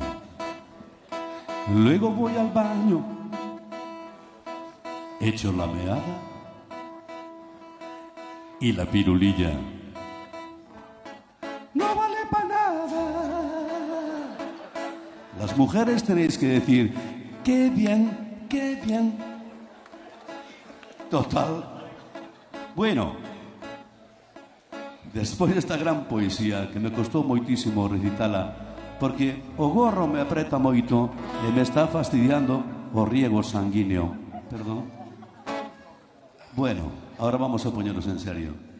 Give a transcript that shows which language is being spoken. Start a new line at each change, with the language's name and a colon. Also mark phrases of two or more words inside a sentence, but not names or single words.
Spanish: Luego voy al baño, echo la meada y la pirulilla no vale para nada. Las mujeres tenéis que decir, qué bien, qué bien. Total. Bueno,
Galician: Despois desta gran poesía que me costou moitísimo recitala, porque o gorro me apreta moito e me está fastidiando o riego sanguíneo. Perdón.
Spanish: Bueno, ahora vamos a poñernos en serio.